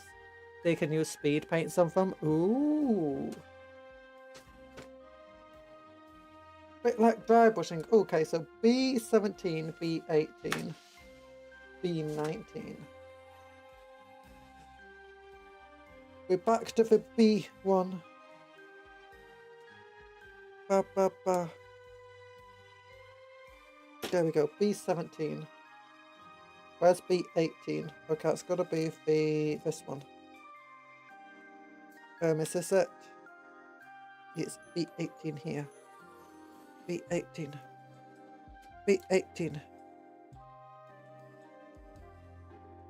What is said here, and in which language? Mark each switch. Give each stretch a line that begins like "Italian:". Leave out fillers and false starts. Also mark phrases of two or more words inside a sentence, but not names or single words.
English: So you can use speed paints on them. Ooh. Bit like dry brushing. Okay, so B17, B18, B19. We're back to the B1. Ba, ba, ba. There we go, B17. Where's B18? Okay, it's gotta be this one. Is this it? It's B18 here. B18. B18.